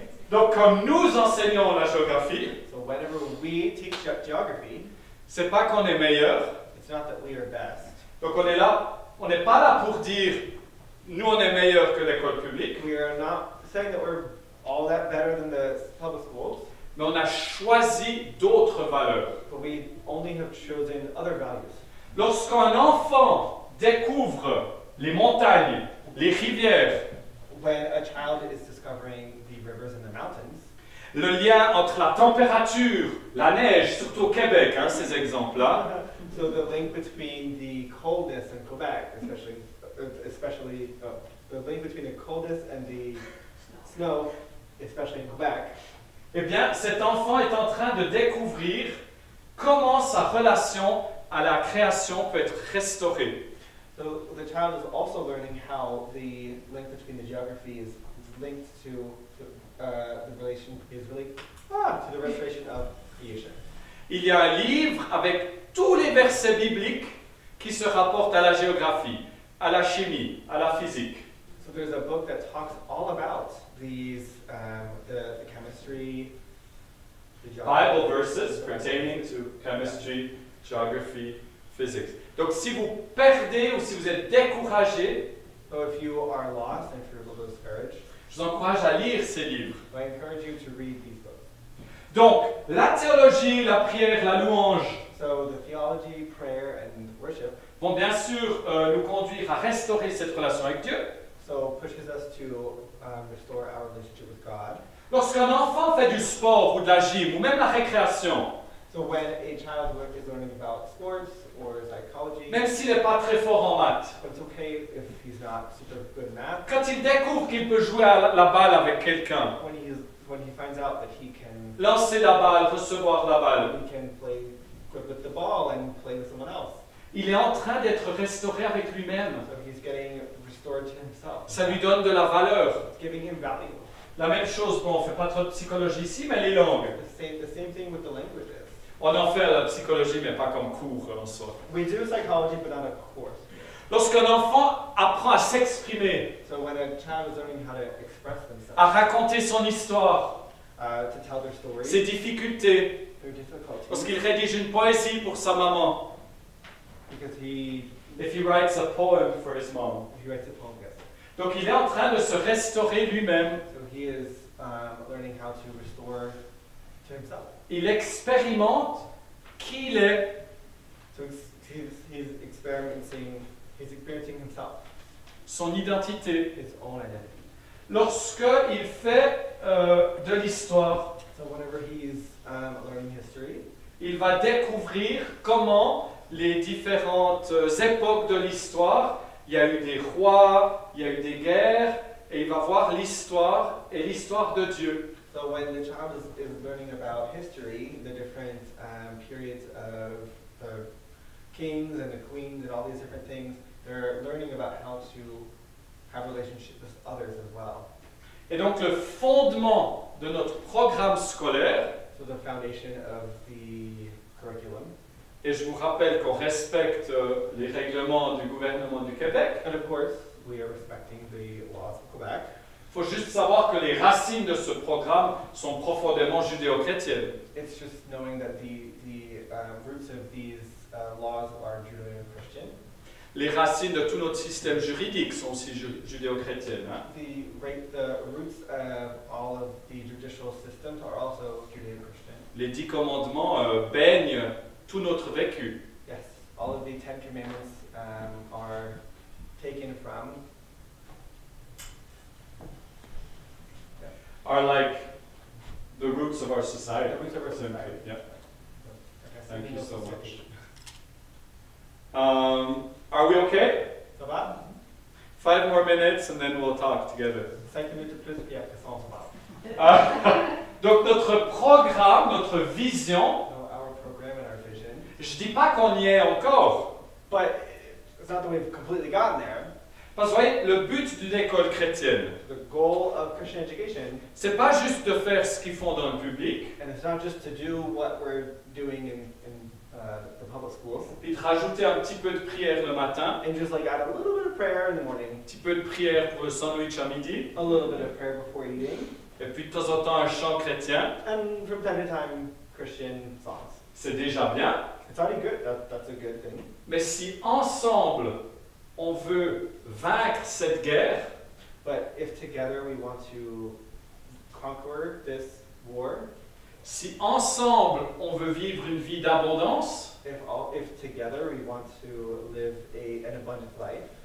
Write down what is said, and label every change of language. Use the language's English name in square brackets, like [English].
[French] Donc, quand nous enseignons la géographie, [English] So whenever we teach geography, [French] c'est pas qu'on est meilleur. [English] it's not that we are best. [French] Donc, on est là, on n'est pas là pour dire, nous, on est meilleur que l'école publique, [English] We are not saying that we're all that better than the public schools, [French] mais on a choisi d'autres valeurs. [English] but we only have chosen other values. [French] Lorsqu'un enfant découvre les montagnes, les rivières, [English] When a child is discovering the rivers and the mountains, [French] le lien entre la température, la neige, surtout au Québec, hein, ces exemples-là, [English] so the link between the coldness in Quebec, especially the link between the coldness and the snow, especially in Quebec, [French] eh bien, cet enfant est en train de découvrir comment sa relation à la création peut être restaurée. [English] so the child is also learning how the link between the geography is linked to the relation is really to the restoration of creation. [French] Il y a un livre avec tous les versets bibliques qui se rapportent à la géographie, à la chimie, à la physique. [English] So there's a book that talks all about these the chemistry, the geography, Bible verses pertaining to chemistry, geography, physics. [French] Donc si vous perdez ou si vous êtes découragé, [English] So if you are lost and if you're a little discouraged, [French] je vous encourage à lire ces livres. [English] I encourage you to read these books. [French] Donc, la théologie, la prière, la louange [English] So the theology, prayer, and worship [French] vont bien sûr nous conduire à restaurer cette relation avec Dieu. [English] so pushes us to restore our relationship with God. [French] Lorsqu'un enfant fait du sport ou de la gym ou même la récréation, [English] So when a child is learning about sports or psychology, [French] même s'il n'est pas très fort en maths, [English] but it's okay if he's not super good at math. [French] quand il découvre qu'il peut jouer à la balle avec quelqu'un, [English] When he finds out that he can [French] lancer la balle, recevoir la balle, [English] play with the ball and play with someone else, [French] il est en train d'être restauré avec lui-même. [English] so he's getting restored to himself. [French] Ça lui donne de la valeur. [English] It's giving him value. [French] La même chose, bon, on ne fait pas trop de psychologie ici, mais les langues. [English] The same thing with the languages. [French] On en fait la psychologie, mais pas comme cours en soi. [English] We do psychology, but not a course. [French] Lorsqu'un enfant apprend à s'exprimer, [English] So when a child is learning how to express themselves, [French] à raconter son histoire, [English] to tell their story, [French] ses difficultés, [English] their difficulties, [French] lorsqu'il rédige une poésie pour sa maman, [English] because he if he writes a poem for his mom. writes a poem, yes. [French] Donc il est en train de se restaurer lui-même. [English] So he is learning how to restore to himself. [French] Il expérimente qui il est. [English] So he's experiencing himself, [French] Son identité. [English] his own identity. [French] Lorsqu'il fait de l'histoire, [English] So whenever he's learning history, [French] il va découvrir comment les différentes époques de l'histoire, il y a eu des rois, il y a eu des guerres, et il va voir l'histoire et l'histoire de Dieu. [English] so when the child is learning about history, the different periods of the kings and the queens and all these different things, they're learning about how to have relationships with others as well. [French] Et donc le fondement de notre programme scolaire, [English] So the foundation of the curriculum, [French] et je vous rappelle qu'on respecte les règlements du gouvernement du Québec, [English] and of course, we are respecting the laws of Quebec. [French] il faut juste savoir que les racines de ce programme sont profondément judéo-chrétiennes. [English] It's just knowing that the roots of these laws are Judeo-Christian. [French] Les racines de tout notre système juridique sont aussi judéo-chrétiennes. Hein? [English] The roots of all of the judicial systems are also Judeo-Christian. [French] Les 10 commandements baignent tout notre vécu. [English] Yes, all of the 10 Commandments are taken from. Are like the roots of our society. The roots of our society. Yeah. Okay, Thank you so much. much. Are we okay? [French] Ça va? [English] 5 more minutes and then we'll talk together. [French] 5 minutes de plus, puis après ça, on se parle. Donc notre programme, notre vision, [English] So our program and our vision. [French] je dis pas qu'on y est encore. [English] But it's not that we've completely gotten there. [French] Parce que vous voyez, le but d'une école chrétienne, [English] The goal of Christian education, [French] c'est pas juste de faire ce qu'ils font dans le public, [English] and it's not just to do what we're doing in the public schools, [French] puis de rajouter un petit peu de prière le matin, [English] and just like add a little bit of prayer in the morning, [French] un petit peu de prière pour le sandwich à midi, [English] a little bit of prayer before eating, [French] et puis de temps en temps un chant chrétien, [English] and from time to time Christian songs. [French] c'est déjà bien. [English] It's already good. That's a good thing. [French] Mais si ensemble on veut vaincre cette guerre, [English] But if together we want to conquer this war, [French] si ensemble on veut vivre une vie d'abondance, [English] if together we want to live an abundant life,